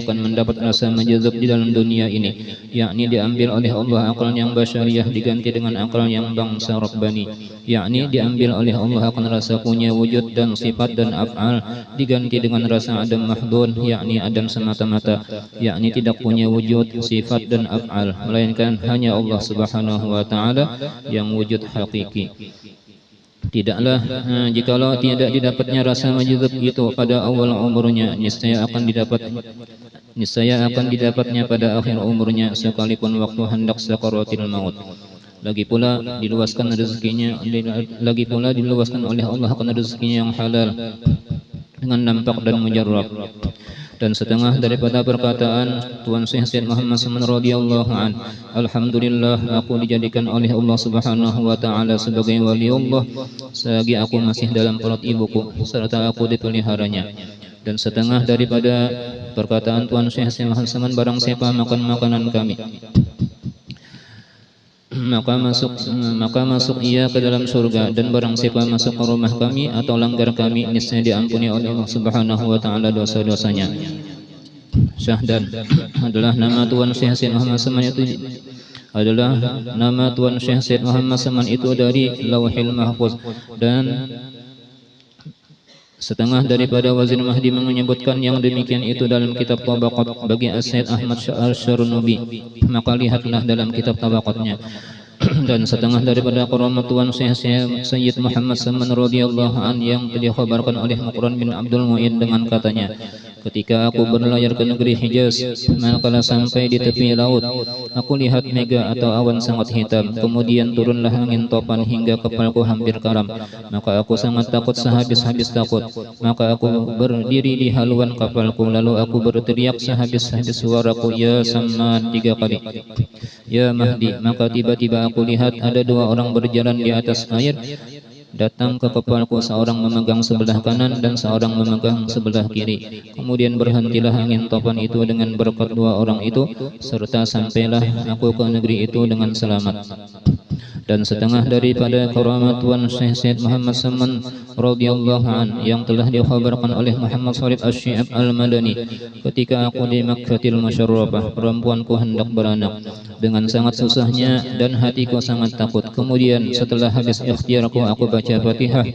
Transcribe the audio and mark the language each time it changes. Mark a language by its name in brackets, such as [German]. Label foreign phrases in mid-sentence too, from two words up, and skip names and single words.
[Malay] akan mendapat rasa majazub di dalam dunia ini, yakni diambil oleh Allah akal yang basyariah diganti dengan akal yang bangsa Rabbani, yakni diambil oleh Allah akan rasa punya wujud dan sifat dan af'al diganti dengan rasa [Arabic] عدم محض, [Malay] yakni adam semata-mata, yakni tidak punya wujud, sifat dan af'al, melainkan hanya [Arabic] الله سبحانه وتعالى [Malay] yang wujud hakiki. Tidaklah jikalau tidak didapatnya rasa majazub itu pada awal umurnya, niscaya akan didapatnya pada akhir umurnya sekalipun waktu hendak [Arabic] سكرات الموت. [Malay] Lagi pula diluaskan oleh Allah akan rezekinya yang halal dengan nampak dan mujarrab. Dan setengah daripada perkataan Tuan Syekh Syed Muhammad Saman [Arabic] رضي الله عن, [Malay] alhamdulillah aku dijadikan oleh [Arabic] الله سبحانه وتعالى [Malay] sebagai wali Allah selagi aku masih dalam perut ibuku serta aku dipeliharanya. Dan setengah daripada perkataan Tuan Syekh Syed Muhammad Saman, barang siapa makan makanan kami maka masuk ia ke dalam surga, dan barang siapa masuk ke rumah kami atau langgar kami, niscaya diampuni oleh [Arabic] الله سبحانه وتعالى [Malay] dosa-dosanya. Syahdan adalah nama Tuan Syekh Said Muhammad Saman itu adalah nama Tuan Syekh Said Muhammad Saman itu dari Lauhil Mahfuz, dan setengah daripada Wazir Mahdi menyebutkan yang demikian itu dalam kitab Tabaqat bagi As-Said Ahmad Syarnubi, maka lihatlah dalam kitab Tabaqatnya. Dan setengah daripada keramat Tuan Syekh Sayyid Muhammad Saman [Arabic] رضي الله عن [Malay] yang dikhabarkan oleh Muqran bin Abdul Mu'in dengan katanya, ketika aku berlayar ke negeri Hijaz, manakala sampai di tepi laut, aku lihat mega atau awan sangat hitam, kemudian turunlah angin topan hingga kepalku hampir karam, maka aku sangat takut sehabis-habis takut, maka aku berdiri di haluan kapalku, lalu aku berteriak sehabis-habis suaraku, [Arabic] يا صمد [Malay] 3 kali, [Arabic] يا مهدي. [Malay] Maka tiba-tiba aku lihat ada 2 orang berjalan di atas air, datang ke kepalku, seorang memegang sebelah kanan dan seorang memegang sebelah kiri. Kemudian berhentilah angin topan itu dengan berkat 2 orang itu, serta sampailah aku ke negeri itu dengan selamat. Dan setengah daripada keramat Tuan Syekh Said Muhammad Saman [Arabic] رضي الله عن [Malay] yang telah dikhabarkan oleh Muhammad Sharif Asy-Syi'ab Al-Madani, ketika aku di Makkatil Musyarrafah, perempuanku hendak beranak. Dengan sangat susahnya dan hatiku sangat takut. Kemudian setelah habis ikhtiarku, aku baca Fatihah.